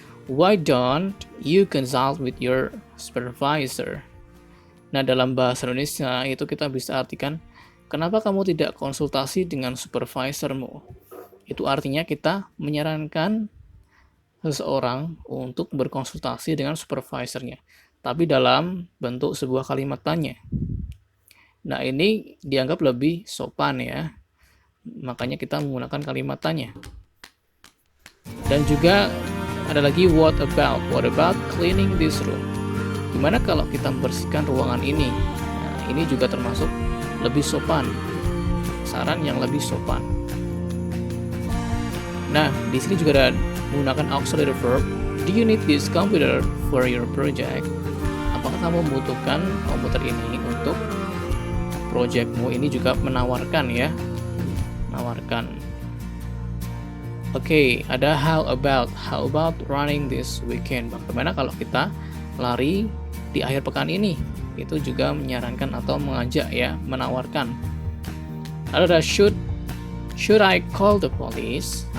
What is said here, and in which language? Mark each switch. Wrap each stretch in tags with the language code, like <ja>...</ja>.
<en>Why don't you consult with your supervisor?</en> <id>Nah, dalam bahasa Indonesia itu kita bisa artikan, kenapa kamu tidak konsultasi dengan supervisormu? Itu artinya kita menyarankan seseorang untuk berkonsultasi dengan supervisornya, tapi dalam bentuk sebuah kalimat tanya. Nah, ini dianggap lebih sopan ya. Makanya kita menggunakan kalimat tanya. Dan juga ada lagi</id> <en>what about? What about cleaning this room?</en> <id>Gimana kalau kita membersihkan ruangan ini? Nah, ini juga termasuk lebih sopan. Saran yang lebih sopan. Nah, di sini juga ada menggunakan auxiliary verb.</id> <en>Do you need this computer for your project?</en> <id>Apakah kamu membutuhkan komputer ini untuk projectmu? Ini juga menawarkan ya. Menawarkan.</id> <en>Oke,</en> <id>ada</id> <en>how about running this weekend?</en> <id>Bagaimana kalau kita lari di akhir pekan ini? Itu juga menyarankan atau mengajak ya, menawarkan. Ada</id> <en>should I call the police?</en>